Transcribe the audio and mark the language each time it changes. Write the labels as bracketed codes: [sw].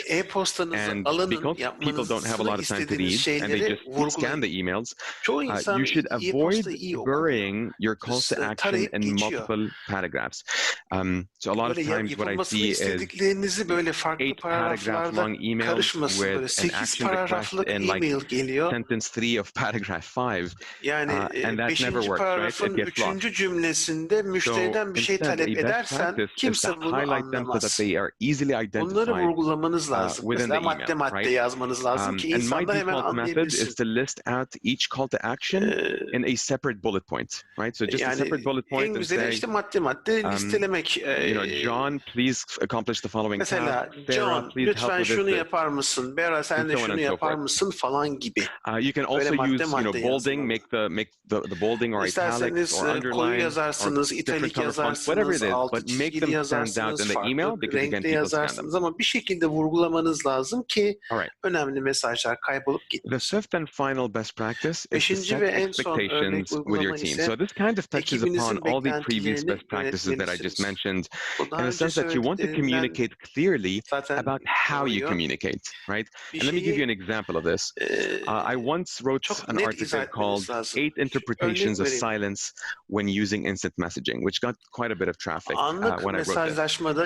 [en] And because people don't have a lot of time to read and they just scan the emails, you should avoid burying your calls to action in multiple paragraphs. So a lot of times what I see is 8 paragraph long emails with an action request in like sentence 3 of paragraph 5. And that never works, right? It gets lost. [tr] Cümlesinde müşteriden bir şey talep edersen kimse bunu anlamaz. [en] So that they are easily identified. [tr] Bunları vurgulamanız lazım. Mesela madde yazmanız lazım ki insanlar hemen anlayabilsin. [en] And my default method is to list out each call to action in a separate bullet point, right? So just a separate bullet point and say, [tr] işte madde listelemek. [en] John, please accomplish the following task. [tr] Mesela John, lütfen şunu yapar mısın? Bera, sen de şunu yapar mısın falan gibi. [en] You can also use, bolding, make the bolding or italics or underline or different color fonts, whatever it is, but make them stand out in the email because again, people scan them. [tr] Ama bir şekilde vurgulamanız lazım ki önemli mesajlar kaybolup gitmesin. [en] The fifth and final best practice is to set expectations with your team. So this kind of touches upon all the previous best practices that I just mentioned, in the sense that you want to communicate clearly about how you communicate, right? And let me give you an example of this. I once wrote an article called 8 Interpretations of Silence when Using Instant Messaging, which got quite a bit of traffic when I wrote this.